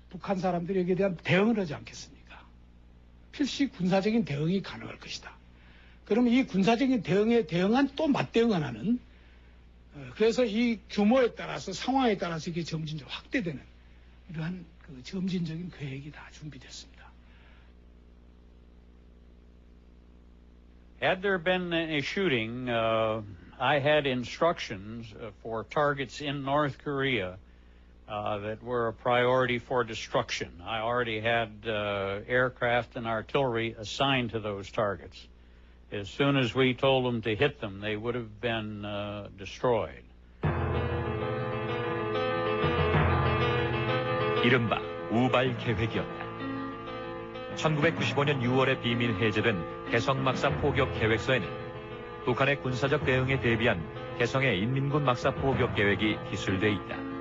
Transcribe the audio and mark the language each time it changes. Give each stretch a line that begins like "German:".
Korean: 북한 사람들이 여기에 대한 대응을 하지 않겠습니까? 필시 군사적인 대응이 가능할 것이다. 그러면 이 군사적인 대응에 대응한 또 맞대응 하나는 그래서 이 규모에 따라서 상황에 따라서 이게 점진적으로 확대되는 이러한 그 점진적인 계획이 다 준비됐습니다.
English: Had there been a shooting, I had instructions for targets in North Korea that were a priority for destruction. I already had aircraft and artillery assigned to those targets. As soon as we told them to hit them, they would have been destroyed.
Korean: 이른바 우발 계획이었다. 1995년 6월에 비밀 해제된 개성 막사 포격 계획서에는 북한의 군사적 대응에 대비한 개성의 인민군 막사 포격 계획이 기술돼 있다.